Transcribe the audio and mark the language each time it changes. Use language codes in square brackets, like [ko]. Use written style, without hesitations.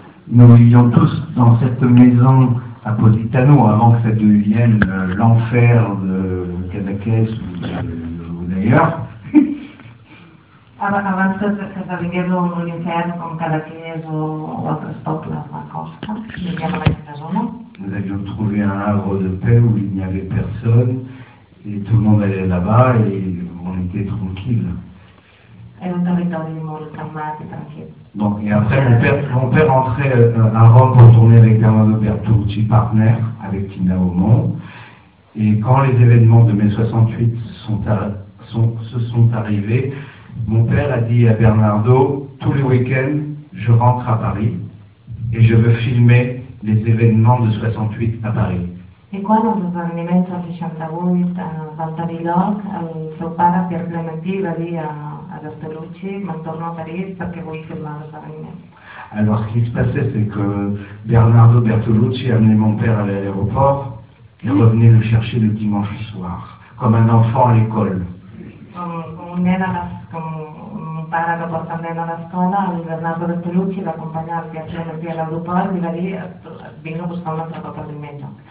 [fr] Nous vivions tous dans cette maison à Positano avant que ça devienne l'enfer de Cadaquès ou d'ailleurs. [ca] Abans que esdevingués un infern com Cadaqués o altres pobles de la costa, vivíem en aquesta zona. [fr] Nous avions trouvé un havre de paix où il n'y avait personne et tout le monde allait là-bas et on était tranquille. [ca] Era un territori molt calmat i tranquil. [fr] Donc, et après, mon père entrait à Rome pour tourner avec Bernardo Bertolucci, partenaire avec Tina Aumont. Et quand les événements de mai 68 se sont arrivés, mon père a dit à Bernardo, tous les week-ends, je rentre à Paris et je veux filmer les événements de 68 à Paris. [ca] I quan els esdeveniments del 68 van tenir lloc, el seu pare, Pierre Clementi, va dir a Bertolucci, me'n torno a París perquè vull filmar l'esdeveniment. [fr] Alors, ce qui se passait, c'est que Bernardo Bertolucci amenait mon père à l'aéroport et revenait le chercher le dimanche soir, comme un enfant à l'école. [ca] Com un pare que porta un nen a l'escola, el Bernardo Bertolucci va acompanyar el Pierre Clementi a l'aeroport i va dir, vinc a buscar un altre cop el diumenge.